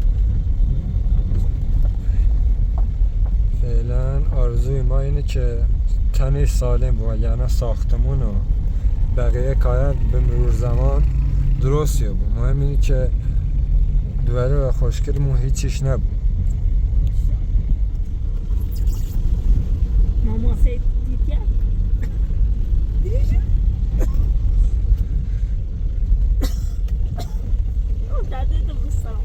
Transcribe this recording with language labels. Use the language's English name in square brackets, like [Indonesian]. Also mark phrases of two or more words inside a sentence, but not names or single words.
[Persian] فعلا آرزوی ما اینه که تنش سالم بود یعنی ساختمون و بقیه کار به مرور زمان درست بود. مهم اینه که دوباره و خوشگلمون هیچیش نبود. [French] Maman c'est Titia. Oh, t'as dit de vous ça.